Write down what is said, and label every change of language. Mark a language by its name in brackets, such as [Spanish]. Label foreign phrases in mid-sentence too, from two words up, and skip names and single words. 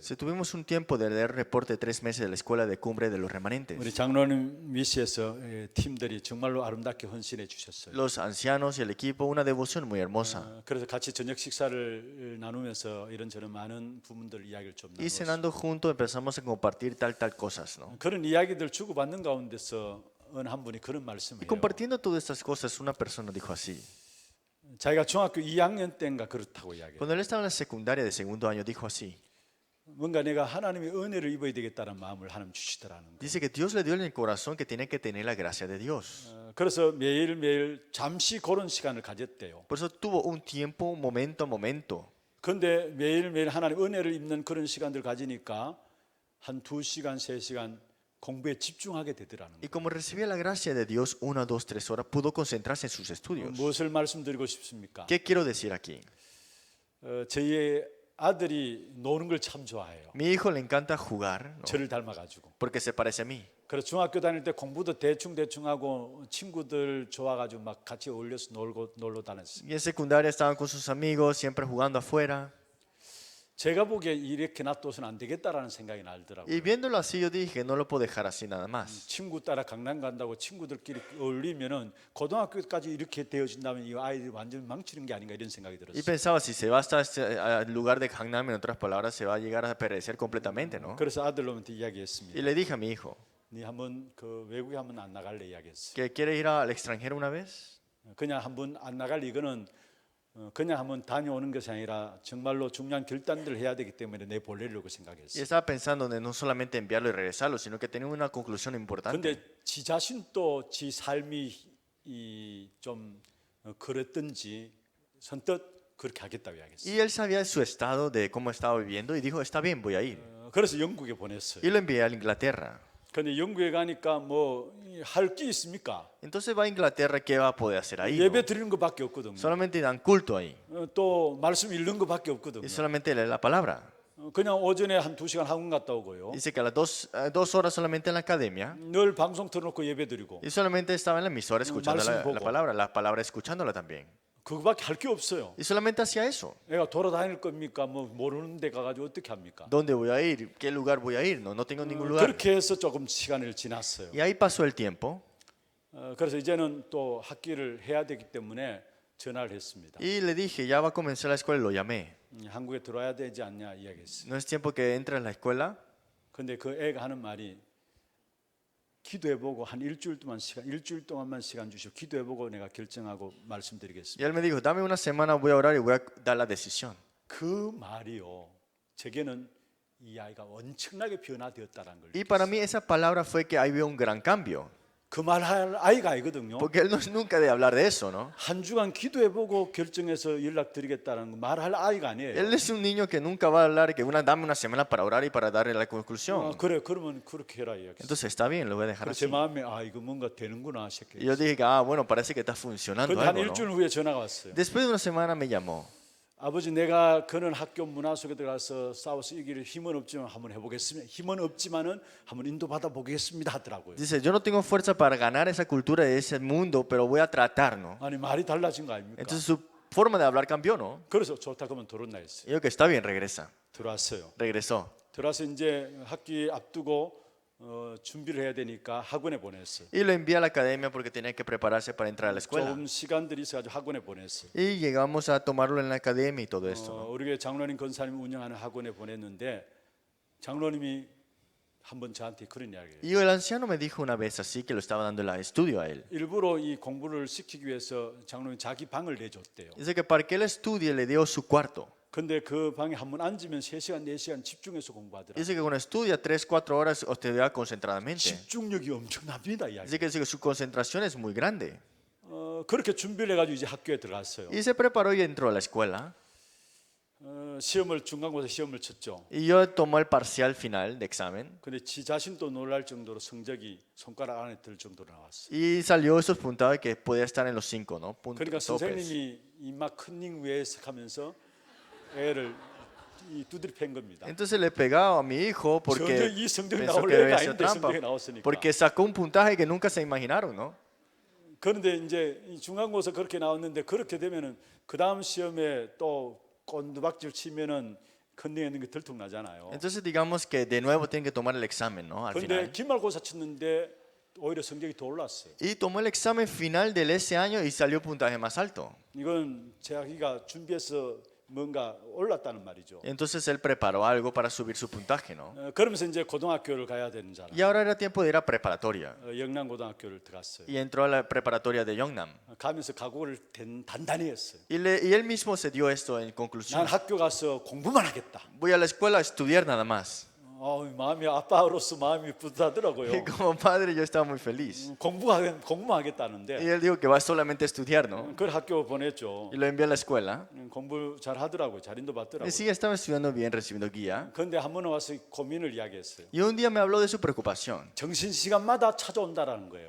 [Spanish] Si tuvimos un tiempo de leer reporte de 3 meses de la escuela de cumbre de los remanentes. [Korean] 우리 장로님 미시에서 팀들이 정말로 아름답게 헌신해 주셨어요. [Spanish] Los ancianos y el equipo, una devoción muy hermosa. [Korean] 그래서 같이 저녁 식사를 나누면서 이런저런 많은 부분들 이야기를 좀 [Spanish] Y [Korean] 나눴어요. [Spanish] cenando juntos empezamos a compartir tal cosas, ¿no? [Korean] 그런 이야기들 주고받는 가운데서 어느 한 분이 그런 말씀을 [Spanish] Y [Korean] 해요. [Spanish] compartiendo todas estas cosas, una persona dijo así. [Korean] 자기가 중학교 2학년 때인가 그렇다고 이야기해요. [Spanish] Cuando él estaba en la secundaria de segundo año, dijo así. [Korean] 뭔가 내가 하나님의 은혜를 입어야 되겠다는 마음을 하나님 주시더라는 거예요. [Spanish] Dice que Dios le dio en el corazón que tiene que tener la gracia de Dios. [Korean] 그래서 매일매일 잠시 그런 시간을 가졌대요. [Spanish] Por eso tuvo un tiempo, momento a momento. [Korean] 그런데 매일매일 하나님 은혜를 입는 그런 시간들 가지니까 한 2시간, 3시간 공부에 집중하게 되더라는 [Spanish] Y [Korean] 거예요. [Spanish] como recibía la gracia de Dios 1, 2, 3 horas, pudo concentrarse en sus estudios. [Korean] 무엇을 말씀드리고 싶습니까? [Spanish] ¿Qué quiero decir aquí? [Korean] 저희 아들이 노는 걸 참 좋아해요. [Spanish] Mi hijo le encanta jugar, ¿no? [Korean] 저를 닮아가지고. [Spanish] Porque se parece a mí. [Korean] 그래서 중학교 다닐 때 공부도 대충 하고 친구들 좋아가지고 막 같이 어울려서 놀러 다녔어요. [Spanish] Y en secundaria estaban con sus amigos, siempre jugando afuera. [Korean] 제가 보기에 이렇게 놔둬서는 안 되겠다라는 생각이 [Spanish] Y [Korean] 날더라고요. [Spanish] viéndolo así, yo dije, no lo puedo dejar así nada más. [Korean] 친구 따라 강남 간다고 친구들끼리 어울리면은 고등학교까지 이렇게 되어진다면 이 아이들이 완전 망치는 게 아닌가 이런 생각이 [Spanish] Y [Korean] 들었어요. [Spanish] pensaba, si se va hasta al lugar de Gangnam, en otras palabras, se va a llegar a perecer completamente, ¿no? [Korean] 그래서 아들놈한테 [Spanish] Y [Korean] 이야기했습니다. [Spanish] le dije a mi hijo, [Korean] 네 한번 외국에 한번 안 나갈래 이야기했어요. [Spanish] que quiere ir al extranjero una vez. [Korean] 그냥 한번 안 나갈 이거는 그냥 한번 다녀오는 것이 아니라 정말로 중요한 결단들을 해야 되기 때문에 내 보내려고 [Spanish] Y [Korean] 생각했어요. [Spanish] estaba pensando en no solamente enviarlo y regresarlo, sino que tenía una conclusión importante. [Korean] 근데 지 자신도 지 삶이 좀 그랬든지 선뜻 그렇게 하겠다고 이야기했어요. [Spanish] Y él sabía su estado de cómo estaba viviendo y dijo, está bien, voy a ir. [Korean] 그래서 영국에 보냈어요. [Spanish] Y lo envié a Inglaterra. [Korean] 근데 영국에 가니까 뭐 할 게 있습니까? [Spanish] Entonces va a Inglaterra, ¿qué va a poder hacer ahí? [Korean] 예배 [Spanish] no? [Korean] 드리는 것밖에 없거든요. [Spanish] Solamente dan culto ahí. [Korean] 또 말씀 읽는 것밖에 없거든요. [Spanish] Y solamente leer la palabra. [Korean] 그냥 오전에 한 2시간 학원 갔다 오고요. [Spanish] Dice que a las 2 horas solamente en la academia. [Korean] 늘 방송 틀어놓고 예배 드리고 [Spanish] Y solamente estaba en la emisora escuchando [Korean] 말씀 [Spanish] la [Korean] 보고. [Spanish] palabra escuchándola también. [Korean] 그거밖에 할 게 없어요. [Spanish] Y solamente hacía eso. [Korean] 내가 돌아다닐 겁니까? 뭐 모르는 데 가가지고 어떻게 합니까? [Spanish] ¿Dónde voy a ir? ¿Qué lugar voy a ir? No tengo ningún lugar. [Korean] 그렇게 해서 조금 시간을 지났어요. [Spanish] Y ahí pasó el tiempo. [Korean] 그래서 이제는 또 학기를 해야 되기 때문에 전화를 했습니다. [Spanish] Y le dije, ya va a comenzar la escuela, y lo llamé. [Korean] 한국에 들어와야 되지 않냐 이야기했어요. [Spanish] ¿No es tiempo que entre a la escuela? [Korean] 근데 그 애가 하는 말이 기도해보고 한 일주일 동안만 시간 주시오. 기도해보고 내가 결정하고 [Spanish] Y [Korean] 말씀드리겠습니다. [Spanish] él me dijo, dame una semana, voy a orar y voy a dar la decisión. [Korean] 그 말이요. 제게는 이 아이가 엄청나게 변화되었다는 걸. [Spanish] Y para mí esa palabra fue que ahí veo un gran cambio. [Korean] 그 말할 아이가 아니거든요. [Spanish] Porque él no es nunca de hablar de eso, ¿no? [Korean] 한 주간 기도해보고 결정해서 연락드리겠다는 거 말할 아이가 아니에요. [Spanish] Él es un niño que nunca va a hablar, que dame una semana para orar y para darle la conclusión. [Korean] 그래 그러면 그렇게 해라 이야기. [Spanish] Entonces está bien, lo voy a dejar [Korean] 제 [Spanish] así. [Korean] 마음에 이거 뭔가 되는구나 [Spanish] Y [Korean] 싶게. [Spanish] yo dije, bueno, parece que está funcionando [Korean] 근데 한 [Spanish] algo, ¿no? [Korean] 일주일 후에 전화가 왔어요. [Spanish] Después de una semana me llamó. [Korean] 아버지 내가 그런 학교 문화 속에 들어가서 싸워서 이기를 힘은 없지만 한번 해보겠습니다. 힘은 없지만은 한번 인도받아 보겠습니다 하더라고요. [Spanish] Dice, yo no tengo fuerza para ganar esa cultura de ese mundo, pero voy a tratar, ¿no? [Korean] 아니 말이 달라진 거 아닙니까? [Spanish] Entonces su forma de hablar cambió, ¿no? [Korean] 그래서 좋다 그러면 들어온다 했어요. [Spanish] Y yo que está bien, regresa. [Korean] 들어왔어요. [Spanish] Regresó. [Korean] 들어와서 이제 학기 앞두고 준비를 해야 되니까 학원에 보냈어요. [Spanish] Y lo envié a la academia porque tenía que prepararse para entrar a la escuela. [Korean] 조금 시간들이 있어가지고 학원에 보냈어요. [Spanish] Y llegamos a tomarlo en la academia y todo esto, ¿no? [Korean] 우리 교회 장로님 권사님이 운영하는 학원에 보냈는데 장로님이 한번 저한테 그런 이야기를 해요. [Spanish] Y el anciano me dijo una vez así que lo estaba dando el estudio a él. [Korean] 일부러 이 공부를 시키기 위해서 장로님이 자기 방을 내줬대요. [Spanish] Dice que para que él estudie le dio su cuarto. [Korean] 근데 그 방에 한번 앉으면 3시간, 4시간 집중해서 공부하더라. [Spanish] Dice que cuando estudia 3-4 horas estudia concentradamente. [Korean] 집중력이 엄청납니다. 이야기. [Spanish] Dice que su concentración es muy grande. [Korean] 그렇게 준비를 해가지고 이제 학교에 들어갔어요. [Spanish] Y se preparó y entró a la escuela. [Korean] 시험을 중간고사 시험을 쳤죠. [Spanish] Y yo tomó el parcial final de examen. [Korean] 근데 지 자신도 놀랄 정도로 성적이 손가락 안에 들 정도로 나왔어요. [Spanish] Y salió esos puntados que podía estar en los 5, ¿no? [Korean] 그러니까 [Spanish] Topes. [Korean] 선생님이 이막 컨닝 위에 하면서 애를 이 두드려 팬 겁니다. [Spanish] Entonces le pegaba a mi hijo [Korean] 전혀 [Spanish] porque [Korean] 이 성적이 [Spanish] pensó [Korean] 나올 [Spanish] que [Korean] 애가 [Spanish] debía ser [Korean] 아닌데 [Spanish] trampa. [Korean] 성적이 나왔으니까. [Spanish] Porque sacó un puntaje que nunca se imaginaron, ¿no? [Korean] 그런데 이제 이 중간고사 그렇게 나왔는데 그렇게 되면은 그 다음 시험에 또 꼰두박질 치면은 컨닝했는 게 들통나잖아요. [Spanish] Entonces digamos que de nuevo tienen que tomar el examen, ¿no? Al [Korean] 그런데 [Spanish] final. [Korean] 기말고사 쳤는데 오히려 성적이 더 올랐어요. [Spanish] Y tomó el examen final de ese año y salió puntaje más alto. [Korean] 이건 자기가 준비해서 뭔가 올랐다는 말이죠. [Spanish] Entonces él preparó algo para subir su puntaje, ¿no? [Korean] 그러면서 이제 고등학교를 가야 되는 줄 [Spanish] Y ahora era tiempo de ir a preparatoria. [Korean] 영남고등학교를 들어갔어요. [Spanish] Y entró a la preparatoria de Yeongnam. [Korean] 가면서 각오를 단단히 했어요. [Spanish] Y él mismo se dio esto en [Korean] 난 [Spanish] conclusión. [Korean] 학교 가서 공부만 하겠다. [Spanish] Voy a la escuela a estudiar nada más. [Korean] 마음이 아빠로서 마음이 뿌듯하더라고요. [Spanish] Y como padre yo estaba muy feliz. [Korean] 공부만 [Spanish] Y [Korean] 하겠다는데 [Spanish] él dijo que va solamente a estudiar, ¿no? [Korean] 그걸 학교 보냈죠. [Spanish] Y lo envié a la escuela. [Korean] 공부 잘 하더라고요. 잘 인도받더라고요. [Spanish] Y sí, estaba estudiando bien, recibiendo guía. [Korean] 그런데 한 번 와서 고민을 이야기했어요. [Spanish] Y un día me habló de su preocupación. [Korean] 정신 시간마다 찾아온다라는 거예요.